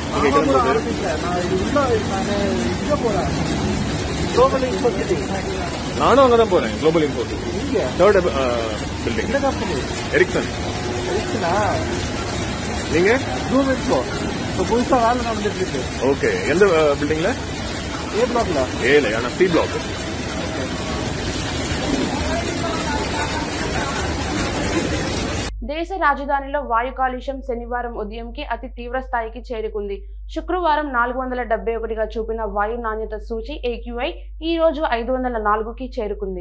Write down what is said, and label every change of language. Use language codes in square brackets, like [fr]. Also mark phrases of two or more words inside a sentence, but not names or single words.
[ta] நானும் அங்கதான் போறேன். [en] Global Import 3rd building Ericsson. [ta] நீங்க புதுசா வேலை நடந்துட்டு இருக்கு. ஓகே, எந்த பில்டிங்ல? A blockல. ஏல ஆனா C block. [te] దేశ రాజధానిలో వాయు కాలుష్యం శనివారం ఉదయంకి అతి తీవ్ర స్థాయికి చేరుకుంది. శుక్రవారం 471గా చూపిన వాయు నాణ్యత సూచి AQI ఈ రోజు 504కి చేరుకుంది.